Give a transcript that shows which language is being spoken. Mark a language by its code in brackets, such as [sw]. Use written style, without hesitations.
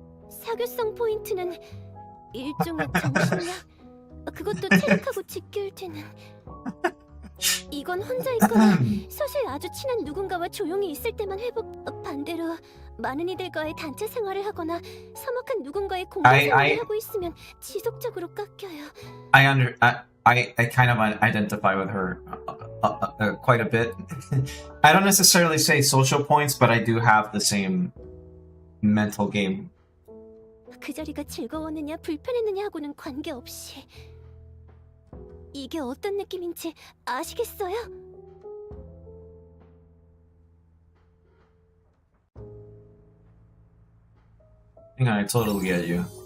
[ko] 사교성 포인트는 일종의 정신력, 그것도 체력하고 직결 되는. 이건 혼자 있거나 사실 아주 친한 누군가와 조용히 있을 때만 반대로 많은 이들과의 단체 생활을 하거나 서먹한 누군가의 공동 생활을 하고 있으면 지속적으로 깎여요. [en] I kind of identify with her quite a bit. I don't necessarily say social points, but I do have the same mental game. [ko] 그 자리가 즐거웠느냐 불편했느냐 하고는 관계없이 이게 어떤 느낌인지 아시겠어요? [en] I totally get you.